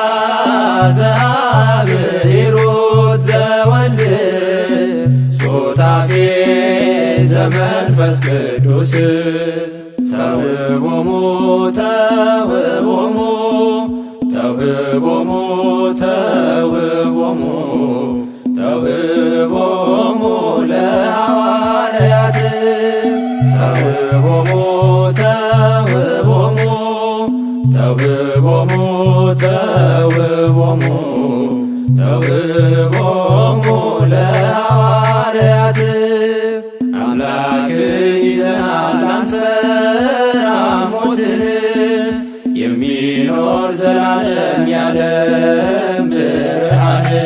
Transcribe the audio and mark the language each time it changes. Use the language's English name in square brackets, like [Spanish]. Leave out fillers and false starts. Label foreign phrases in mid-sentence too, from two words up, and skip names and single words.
[Geez] ዘአብ ሂሩት ዘወልድ ሱታፌ ዘመንፈስ ቅዱስ ተውህቦሙ ተውህቦሙ ተውህቦሙ ተውህቦሙ ተውህቦሙ ለሐዋርያት ተውህቦሙ ተውህቦሙ ተውህቦሙ ተውህቦሙ ተውህቦሙ ለሐዋርያት [Amharic] አምላክን ይዘናል አንፈራም ሞትን የሚኖር ዘላለም ያለም ብርሃን